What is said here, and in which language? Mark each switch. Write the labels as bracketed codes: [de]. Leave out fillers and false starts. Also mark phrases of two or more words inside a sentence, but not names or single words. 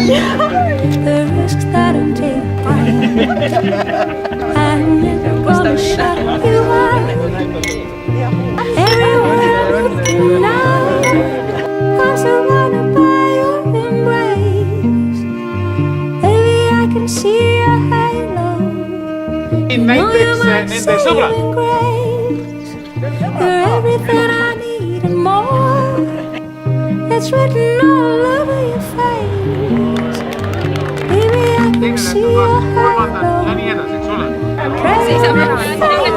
[en] The risks that I'm taking, I'm never gonna shut you out. Everywhere I'm looking now, I'm surrounded by your embrace. Baby, I can see your halo. [et] Näiteks nende sõbrad. [en] You're everything I need and more. It's written all over your face. Baby, I can see your halo. Crazy.